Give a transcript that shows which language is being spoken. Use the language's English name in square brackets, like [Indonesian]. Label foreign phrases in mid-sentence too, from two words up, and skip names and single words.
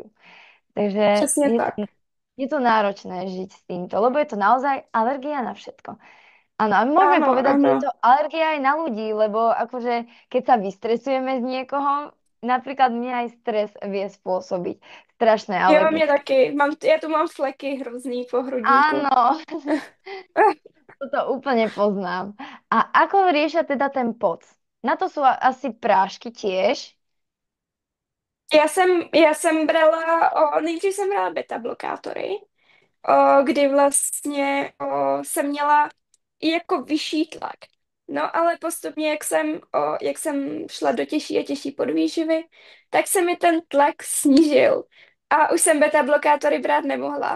[Slovak] Takže [Czech] Přesně tak. [Slovak] je to náročné žiť s týmto, lebo je to naozaj alergia na všetko. Áno, a my môžeme [Czech] Ano, [Slovak] povedať, že je [Czech] ano. [Slovak] to alergia aj na ľudí, lebo akože keď sa vystresujeme z niekoho, napríklad mne aj stres vie spôsobiť strašné [Czech] Jo, mě [Slovak] alergické. [Czech] taky. Já tu mám fleky hrozný po hrudníku. [Slovak] Áno, toto úplne poznám. A ako riešia teda ten poc? Na to sú asi prášky tiež. [Czech] Já jsem brala, nejdřív jsem brala beta blokátory kdy vlastně jsem měla i jako vyšší tlak. No ale postupně, jak jsem šla do těžší a těžší podvýživy, tak se mi ten tlak snížil a už jsem beta blokátory brát nemohla.